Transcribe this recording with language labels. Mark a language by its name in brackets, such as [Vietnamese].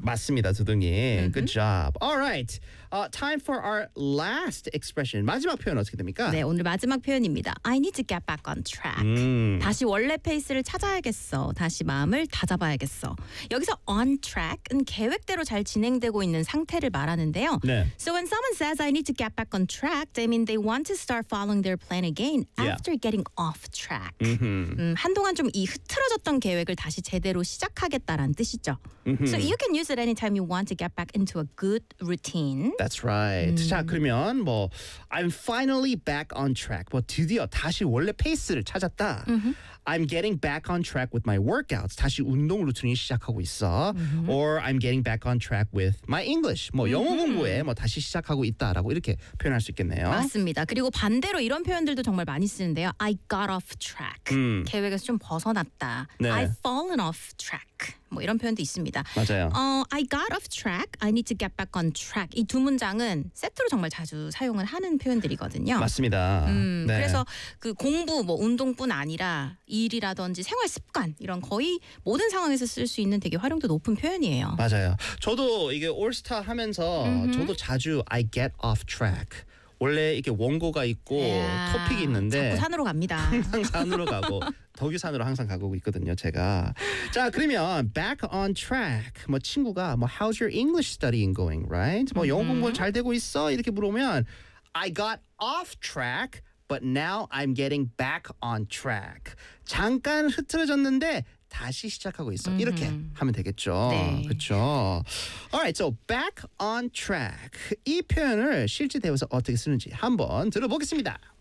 [Korean] 맞습니다, 두둥이. [English] Mm-hmm. Good job. All right. Time for our last expression. [Korean] 마지막 표현 어떻게 됩니까? 네, 오늘 마지막 표현입니다. [English] I need to get back on track. [Korean] 다시 원래 페이스를 찾아야겠어. 다시 마음을 다잡아야겠어. 여기서 on track은 계획대로 잘 진행되고 있는 상태를 말하는데요. 네. [English] So when someone says I need to get back on track, they mean they want to start following their plan again after getting off track. Mm-hmm. [Korean] 한동안 좀 이 흐트러졌던 계획을 다시 제대로 시작하겠다라는 뜻이죠. Mm-hmm. [English] So you can use it anytime you want to get back into a good routine. That's right. [Korean] 자, 그러면 뭐 [English] I'm finally back on track. [Korean] 뭐 드디어 다시 원래 페이스를 찾았다. Mm-hmm. [English] I'm getting back on track with my workouts. [Korean] 다시 운동 루틴이 시작하고 있어. Mm-hmm. [English] Or I'm getting back on track with my English. [Korean] 뭐 영어 공부에 뭐 다시 시작하고 있다라고 이렇게 표현할 수 있겠네요. 맞습니다. 그리고 반대로 이런 표현들도 정말 많이 쓰는데요. [English] I got off track. [Korean] 계획에서 좀 벗어났다. 네. [English] I've fallen off track. [Korean] 뭐 이런 표현도 있습니다. 맞아요. [English] I got off track. I need to get back on track. [Korean] 이 두 문장은 세트로 정말 자주 사용을 하는 표현들이거든요. 맞습니다. 네. 그래서 그 공부, 뭐 운동뿐 아니라 일이라든지 생활 습관 이런 거의 모든 상황에서 쓸 수 있는 되게 활용도 높은 표현이에요. 맞아요. 저도 이게 올스타 하면서 저도 자주 [English] I get off track. [Korean] 원래 이렇게 원고가 있고 토픽이 있는데 자꾸 산으로 갑니다. 항상 산으로 가고 덕유산으로 항상 가고 있거든요, 제가. 자, 그러면 [English] back on track. [Korean] 뭐 친구가 뭐 [English] how's your English studying going, right? [Korean] 뭐 영어 공부 잘 되고 있어? 이렇게 물어보면 [English] I got off track, but now I'm getting back on track. [Korean] 잠깐 흐트러졌는데 다시 시작하고 있어. 이렇게 하면 되겠죠. 네. 그렇죠. [English] Alright, so back on track. [Korean] 이 표현을 실제 대화에서 어떻게 쓰는지 한번 들어보겠습니다.